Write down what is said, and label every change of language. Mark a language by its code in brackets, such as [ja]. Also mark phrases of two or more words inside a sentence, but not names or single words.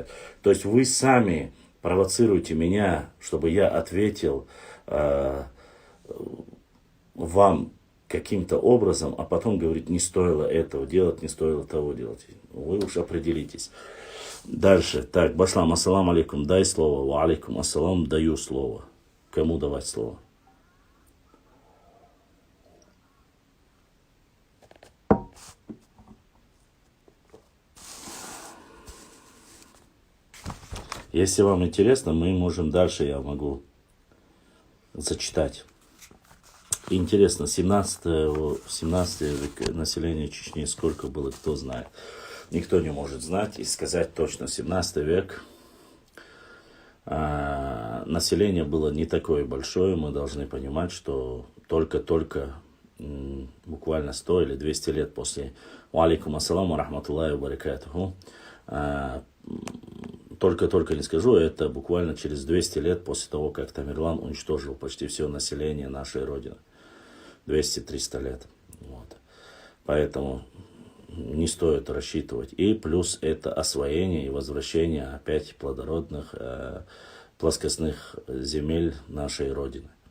[ru] То есть вы сами провоцируете меня, чтобы я ответил вам каким-то образом, а потом говорить, не стоило этого делать, не стоило того делать. Вы уж определитесь. Дальше. Так, [ar] Башлам, السلام عليكم, [ru] дай слово. [ar] و عليكم السلام, [ru] даю слово. Кому давать слово? Если вам интересно, мы можем дальше, я могу зачитать. Интересно, 17 век население Чечни сколько было, кто знает. Никто не может знать и сказать точно. 17 век население было не такое большое. Мы должны понимать, что только буквально 100 или 200 лет после [ar] «عليكم السلام رحمة الله و بركاته», [ru] только не скажу, это буквально через 200 лет после того, как Тамерлан уничтожил почти все население нашей Родины. 200-300 лет. Вот. Поэтому не стоит рассчитывать. И плюс это освоение и возвращение опять плодородных плоскостных земель нашей Родины.